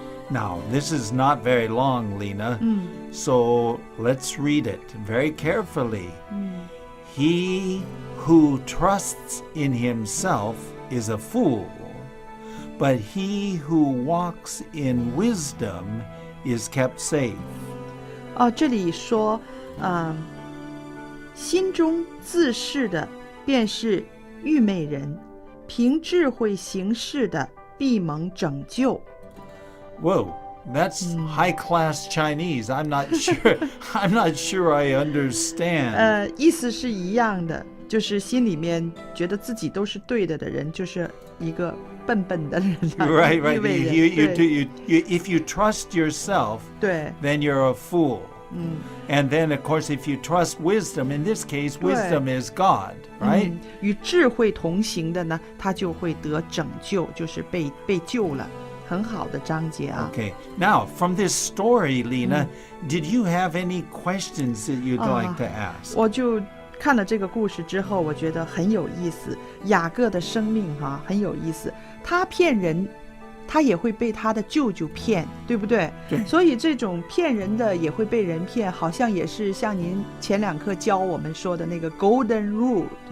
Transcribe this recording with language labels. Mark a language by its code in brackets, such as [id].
[en] Now, this is not very long, Lena, so let's read it very carefully. He who trusts in himself is a fool, but he who walks in wisdom is kept safe. [zh] 这里说，心中自恃的便是愚昧人，凭智慧行事的必蒙拯救。 [en] Whoa, that's high-class Chinese. I'm not sure I understand. [zh] 意思是一样的，就是心里面觉得自己都是对的人，就是一个笨笨的人。 [en] Right. [zh] 愚昧人。 [en] If you trust yourself, [zh] 对。 [en] then you're a fool. And then, of course, if you trust wisdom, in this case, wisdom is God, right? [zh] 与智慧同行的呢，他就会得拯救，就是被救了。很好的章节啊。 [en] Okay. Now, from this story, Lena, did you have any questions that you'd like to ask? [zh] 我就看了这个故事之后，我觉得很有意思。雅各的生命很有意思。他骗人，他也会被他的舅舅骗，对不对？对。所以这种骗人的也会被人骗，好像也是像您前2课教我们说的那个 Golden Rule。